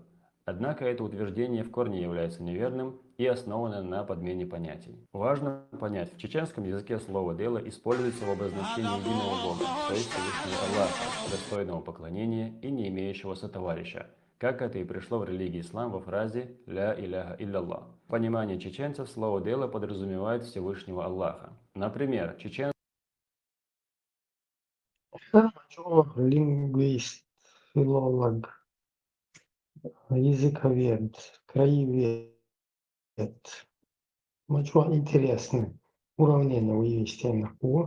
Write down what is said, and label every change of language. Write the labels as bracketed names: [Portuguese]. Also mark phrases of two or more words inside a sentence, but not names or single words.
[Russian] Однако это утверждение в корне является неверным и основано на подмене понятий. Важно понять, в чеченском языке слово «дейла» используется в обозначении единого бога, то есть Всевышнего Аллаха, достойного поклонения и не имеющего сотоварища, как это и пришло в религии ислам во фразе [Arabic] «لا إله إلا الله». [Russian] В понимании чеченцев слово «дейла» подразумевает Всевышнего Аллаха. Например, чеченцы Лингвист, филолог, языковед, краевед. Очень интересно. Уравнение вывести на О.